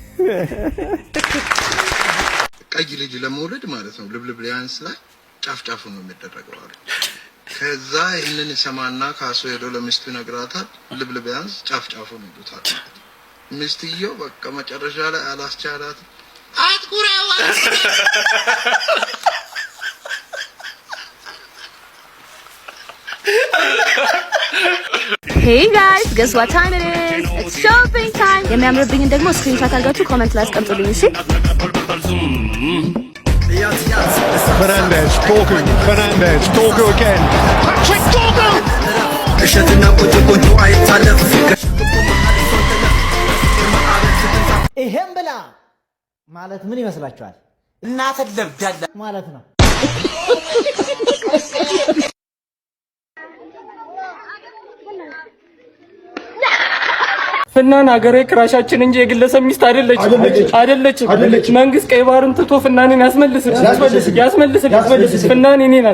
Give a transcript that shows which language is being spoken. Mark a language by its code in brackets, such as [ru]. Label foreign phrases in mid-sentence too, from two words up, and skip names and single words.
[am] ቀይ ልጅ ለመውለድ ማለት ነው ልብልብ ሊያንስ ላይ ጫፍ ነው የሚደረገው አሉ። ከዛ ይሄንን ሰማና ካሶ ሄዶ ለሚስቱ ይነግራታል። ልብልብ ሊያንስ ጫፍ ነው ይሉታል። ሚስትየው በቃ መጨረሻ ላይ አላስቻላት አትኩራው። [en] Hey guys, guess what time it is? It's shopping time. [am] የሚያምርብኝን ደግሞ ስክሪንሾት አድርጋችሁ ኮሜንት ላይ አስቀምጡልኝ እሺ? [en] Fernandez, Dorgu again. Patrick Dorgu! [am] እሸትና ቆንጆ አይታለፍ። ይሄን ብላ ማለት ምን ይመስላችኋል? እናተ ለብዳለ ማለት ነው። ፍናን ሀገሬ ክራሻችን እንጂ የግለሰብ ሚስት አይደለች። መንግስት ቀይ ባህርን ትቶ ፍናንን ያስመልስል። ፍናን የኔ ናት።